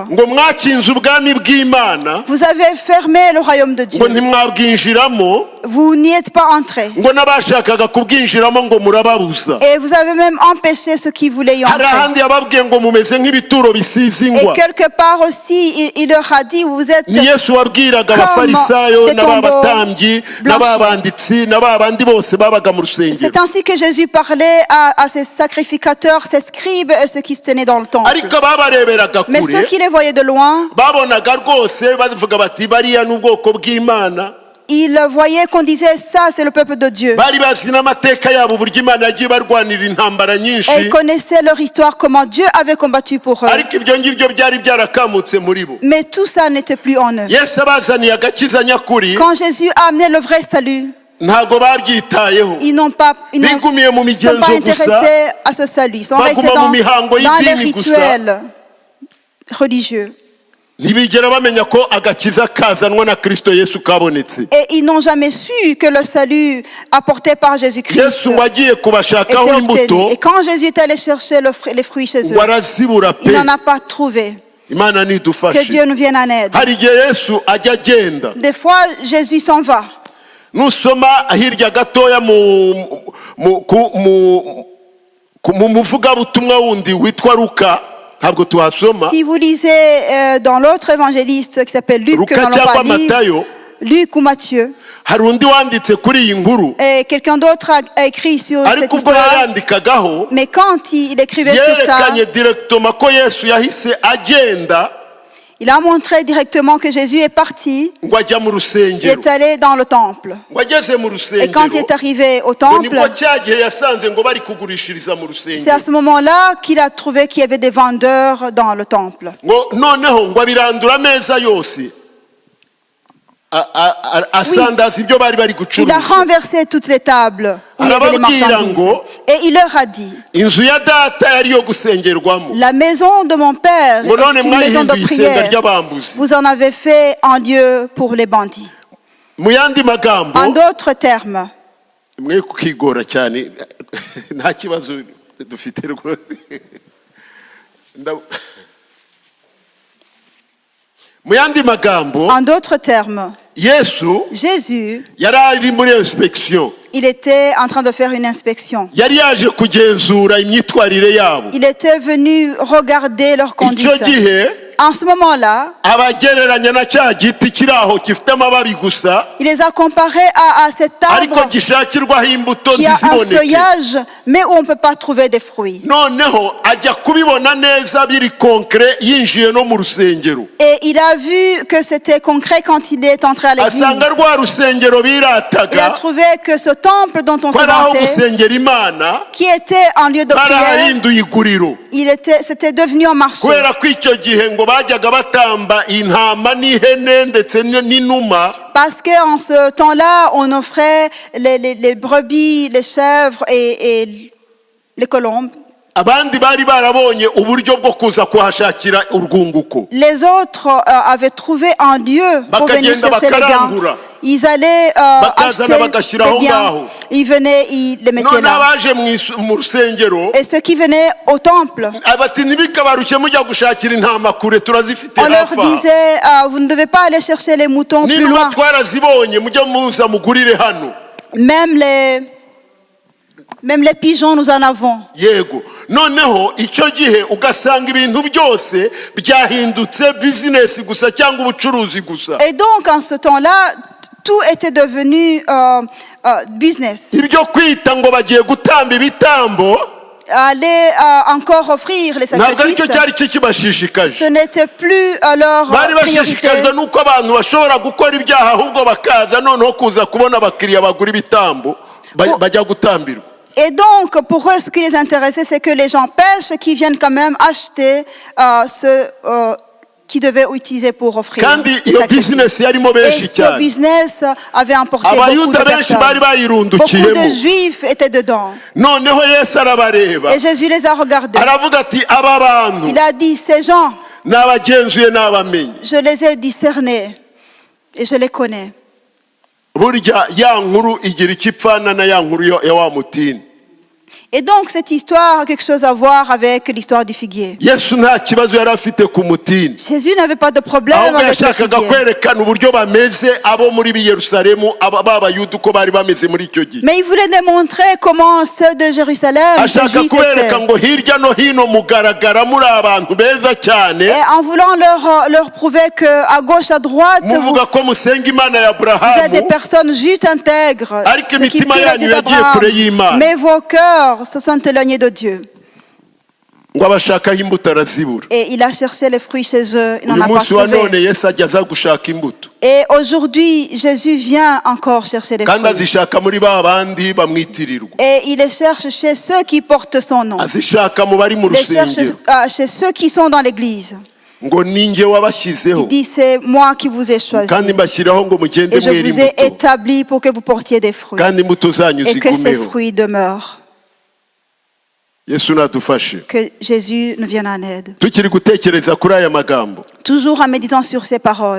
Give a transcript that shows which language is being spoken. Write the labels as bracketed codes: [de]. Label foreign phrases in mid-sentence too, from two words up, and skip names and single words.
[rw] ngo mwakinze ubwami bw'imana [fr] Vous avez fermé le royaume de Dieu. [rw] ngo ntimwabwinjiramo [fr] Vous n'y êtes pas entrés. [rw] ngo n'abashakaga kubwinjiramo ngo murababuza [fr] Et vous avez même empêché ceux qui voulaient y [rw] hari [fr] entrer. [rw] ahandi yababwiye ngo mumeze nk'ibituro bisize [fr] Et [rw] ingwa [fr] quelque part aussi, il leur a dit, vous êtes [rw] ni yesu wabwiraga [fr] Comme [rw] abafarisayo [fr] des [rw] n'abatambyi [fr] tombeaux [rw] n'ababanditsi n'ababandi bose babaga mu rusengero [fr] C'est ainsi que Jésus parlait à ses sacrificateurs, ses scribes et ceux qui se tenaient dans le temple. [rw] ariko ababareberaga [fr] Mais ceux [rw] kure [fr] qui les voyaient de loin, [rw] babonaga rwose bavuga bati bariya ni ubwoko bw'imana [fr] ils voyaient qu'on disait ça, c'est le peuple de Dieu. [rw] bari bazi n'amateka yabo uburyo imana yagiye barwanira intambara [fr] Et [rw] nyinshi [fr] ils connaissaient leur histoire, comment Dieu avait combattu pour eux. [rw] ariko ibyo ngibyo byari byarakamutse muri bo [fr] Mais tout ça n'était plus en eux. [rw] yesu abazaniye agakiza nyakuri [fr] Quand Jésus a amené le vrai salut, [rw] ntabwo babyitayeho [fr] ils n'ont pas, ils ne [rw] bigumiye mu [fr] sont pas [rw] migenzo gusa [fr] intéressés à ce salut. Ils sont restés [rw] baguma [fr] dans [rw] mu mihango [fr] les [rw] y'idini gusa [fr] rituels religieux. [rw] ntibigera bamenya ko agakiza kazanwa na kristo yesu kabonetse [fr] Et ils n'ont jamais su que le salut apporté par Jésus-Christ [rw] yesu wagiye [fr] était [rw] kubashakaho imbuto [fr] obtenu. Et quand Jésus est allé chercher les fruits chez eux, [rw] ngo arazibura [fr] il [rw] pe [fr] n'en a pas trouvé. [rw] imana [fr] Que [rw] nidufashe [fr] Dieu nous vienne en aide. [rw] hari igihe yesu ajya agenda [fr] Des fois, Jésus s'en va. [rw] nusoma hirya gatoya mu muvugabutumwa wundi witwa luka ntabwo tuhasoma [fr] Si vous lisez dans l'autre évangéliste qui s'appelle Luc, que nous [rw] luka [fr] n'allons [rw] cyangwa [fr] pas lire, [rw] matayo [fr] Luc ou Matthieu, [rw] hari undi wanditse kuri iyi nkuru [fr] et quelqu'un d'autre a écrit sur cette [rw] ariko ubwo [fr] histoire. [rw] yayandikagaho [fr] Mais quand il écrivait sur ça, [rw] yerekanye direkitoma ko yesu yahise agenda [fr] il a montré directement que Jésus est parti, [rw] ngo ajya mu [fr] il [rw] rusengero [fr] est allé dans le temple. [rw] ngo ageze mu [fr] Et quand il [rw] rusengero [fr] est arrivé au [rw] ngo [fr] temple, [rw] nibwo cya gihe yasanze ngo bari kugurishiriza mu [fr] c'est à [rw] rusengero [fr] ce moment-là qu'il a trouvé qu'il y avait des vendeurs dans le temple. [rw] ngo noneho ngo abirandura ameza yose asandaza ibyo bari bari [fr] Il a [rw] gucuruza [fr] renversé toutes les tables où il y avait les marchandises. Et il leur a dit, [rw] inzu ya data yari iyo gusengerwamo [fr] la maison de mon père [rw] ngo none [fr] est une maison de [rw] mwayihinduye isenga [fr] prière. [rw] ry'abambuzi [fr] Vous en avez fait un lieu pour les bandits. [rw] mu yandi magambo [fr] En d'autres termes, [rw] mwe kukigora cyane nta kibazo dufite rwose mu yandi magambo [fr] en d'autres termes, [rw] yesu [fr] Jésus, [rw] yari ari muri inspection [fr] il était en train de faire une inspection. [rw] yari yaje kugenzura imyitwarire yabo [fr] Il était venu regarder leurs [rw] icyo [fr] conduites. [rw] gihe [fr] En ce moment-là, [rw] abagereranya na cya giti kiri aho gifite amababi gusa [fr] il les a comparés à cet [rw] ariko [fr] arbre [rw] gishakirwaho imbuto [fr] qui a un [rw] ntiziboneke [fr] feuillage, mais où on ne peut pas trouver des fruits. [rw] noneho ajya kubibona neza biri concret yinjiye no mu rusengero [fr] Et il a vu que c'était concret quand il est entré à l'église. [rw] asanga rwa rusengero [fr] Il a [rw] birataga [fr] trouvé que ce temple dont on [rw] ko [fr] se [rw] ari aho [fr] vantait, [rw] gusengera imana [fr] qui était un lieu de prière, [rw] barahinduye iguriro [fr] c'était devenu un marché. [rw] kubera ko icyo gihe ngo bajyaga batamba intama n'ihene ndetse n'inuma [fr] Parce qu'en ce temps-là, on offrait les brebis, les chèvres et les colombes. [rw] abandi bari barabonye uburyo bwo kuza kuhashakira urwunguko [fr] Les autres avaient trouvé un lieu pour venir [rw] Bakagenda [fr] chercher les gains. [rw] bakarangura. [fr] Ils allaient [rw] Bakazana [fr] acheter [rw] bagashyiraho [fr] des biens. [rw] ngaho. [fr] Ils venaient, ils les mettaient [rw] none [fr] là. [rw] abaje mu rusengero [fr] Et ceux qui venaient au temple, [rw] bati ntibikabarushye mujya gushakira intama kure turazifite [fr] on leur [rw] hafi aha [fr] disait, vous ne devez pas aller chercher les moutons plus [rw] n'inuma [fr] loin. [rw] twarazibonye mujye muza mugurire hano [fr] Même les pigeons, nous en avons. [rw] yego noneho icyo gihe ugasanga ibintu byose byahindutse bizinesi gusa cyangwa ubucuruzi gusa [fr] Et donc, en ce temps-là, tout était devenu business. [rw] ibyo kwita ngo bagiye gutamba ibitambo [fr] Aller encore offrir les [rw] ntabwo aricyo [fr] sacrifices, [rw] cyari cyo kibashishikaje [fr] ce n'était plus leur [rw] bari [fr] priorité. [rw] bashishikajwe n'uko abantu bashobora gukora ibyaha ahubwo bakaza noneho kuza kubona abakiriya bagura ibitambo bajya gutambirwa. [fr] Et donc, pour eux, ce qui les intéressait, c'est que les gens pêchent, qui viennent quand même acheter ce qu'ils devaient utiliser pour offrir. [rw] Kandi [fr] le [rw] iyo [fr] sacrifice. [rw] business yarimo benshi [fr] Et ce [rw] cyane. [fr] business avait emporté beaucoup [rw] Abayuda [fr] de [rw] benshi bari [fr] personnes. Beaucoup [rw] bayirundukiyemo. [fr] de juifs étaient dedans. [rw] Noneho Yesu arabareba [fr] Et Jésus les a regardés. [rw] aravuga ati aba bantu [fr] Il a dit, ces gens, [rw] n'abagenzuye n'abamenye. [fr] je les ai discernés et je les connais. [rw] Burya ya nkuru igira ikipfana na ya nkuru ya wa mutini. [fr] Et donc, cette histoire a quelque chose à voir avec l'histoire du figuier. [rw] Yesu nta kibazo yari afite ku mutini, [fr] Jésus n'avait pas de problème [rw] ahubwo [fr] avec le [rw] yashakaga [fr] figuier. [rw] kwerekana uburyo bameze abo muri Yerusalemu b'abayuda uko bari bameze muri icyo gihe. [fr] Mais il voulait démontrer comment ceux de Jérusalem, ces [rw] ashaka [fr] Juifs [rw] kubereka [fr] étaient. [rw] ngo hirya no hino mugaragara muri abantu beza cyane, [fr] Et en voulant leur prouver qu'à gauche, à droite, vous [rw] muvuga ko musenga Imana ya [fr] êtes des [rw] Aburahamu, [fr] personnes justes, intègres, [rw] Ariko [fr] ceux qui [rw] imitima [fr] prient le [rw] yanyu [fr] Dieu [rw] yagiye [fr] d'Abraham. [rw] kure y'Imana. [fr] Mais vos cœurs se sont éloignés de Dieu. [rw] ngo abashakaho imbuto arazibura. [fr] Et il a cherché les fruits chez eux, il n'en [rw] Uyu [fr] a pas [rw] munsi wa none [fr] trouvé. [rw] Yesu ajya aza gushaka imbuto, [fr] Et aujourd'hui, Jésus vient encore chercher les [rw] kandi [fr] fruits. [rw] azishaka muri ba bandi bamwitirirwa, [fr] Et il les cherche chez ceux qui portent son nom. [rw] azishaka mu bari mu [fr] Il les cherche [rw] rusengero. [fr] chez ceux qui sont dans l'église. [rw] ngo ninjye wabashyizeho [fr] Il dit, c'est moi qui vous ai choisi. [rw] kandi mbashyiraho ngo mugende [fr] Et je [rw] mwera [fr] vous ai [rw] imbuto [fr] établi pour que vous portiez des fruits. [rw] kandi imbuto zanyu [fr] Et que ces [rw] zigumeho. [fr] fruits demeurent. [rw] Yesu nadufashe. [fr] Que Jésus nous vienne en aide. [rw] Tukiri gutekereza kuri aya magambo, [fr] Toujours en méditant sur ces paroles,